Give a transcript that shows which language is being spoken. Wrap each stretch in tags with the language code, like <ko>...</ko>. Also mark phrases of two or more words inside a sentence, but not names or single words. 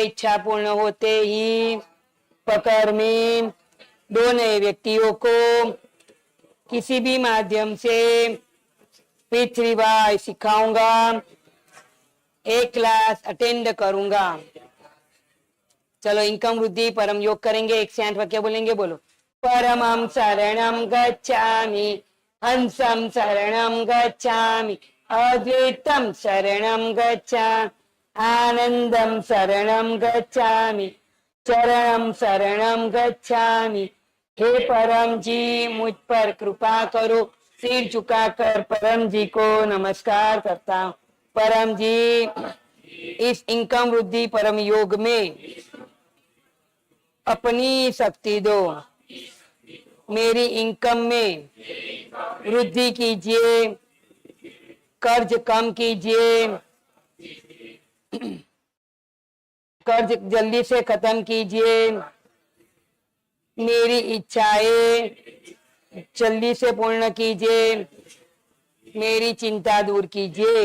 <hi>इच्छा पूर्ण होते ही पकड़ में दो नए व्यक्तियों को किसी भी माध्यम से P3Y सिखाऊंगा, एक क्लास अटेंड करूंगा। चलो इनकम वृद्धि परम योग करेंगे, 1 से 8 वाक्य बोलेंगे, बोलो।</hi> <sa>परमं शरणं गच्छामि, हंसं शरणं गच्छामि, अद्वैतं शरणं गच्छामि, आनंदं शरणं गच्छामि, चरणं शरणं गच्छामि।</sa> <hi>हे परम जी मुझ पर कृपा करो, सिर झुकाकर परम जी को नमस्कार करता हूँ। परम जी इस इनकम वृद्धि परम योग में अपनी शक्ति दो, मेरी इनकम में वृद्धि कीजिए, कर्ज कम कीजिए, कर्ज जल्दी से खत्म कीजिए, मेरी इच्छाएं जल्दी से पूर्ण कीजिए, मेरी चिंता दूर कीजिए।</hi>